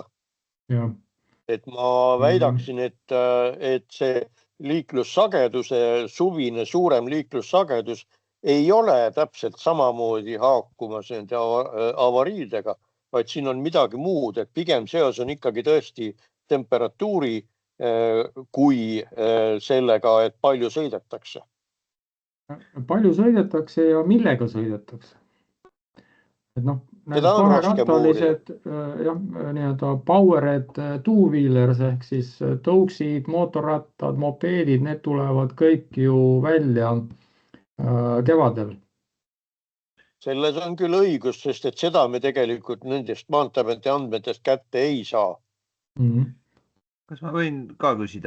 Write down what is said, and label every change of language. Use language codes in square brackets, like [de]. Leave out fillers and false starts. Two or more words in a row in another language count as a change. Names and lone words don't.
[et] Et ma väidaksin, et see liiklussageduse, suvine suurem liiklussagedus ei ole täpselt samamoodi haakumas nende avariidega, vaid siin on midagi muud, et pigem seos on ikkagi tõesti temperatuuri kui sellega, et palju sõidetakse. Palju sõidetakse ja millega sõidetakse? Et kaherattalised, nii-öelda [en] powered two-wheelers [et] ehk siis tõuksid, mootorrattad, mopeedid, need tulevad kõik ju välja kevadel. Selles on küll õigus, sest et seda me tegelikult nendest Maanteeameti andmetest kätte ei saa. Kas ma võin ka küsida?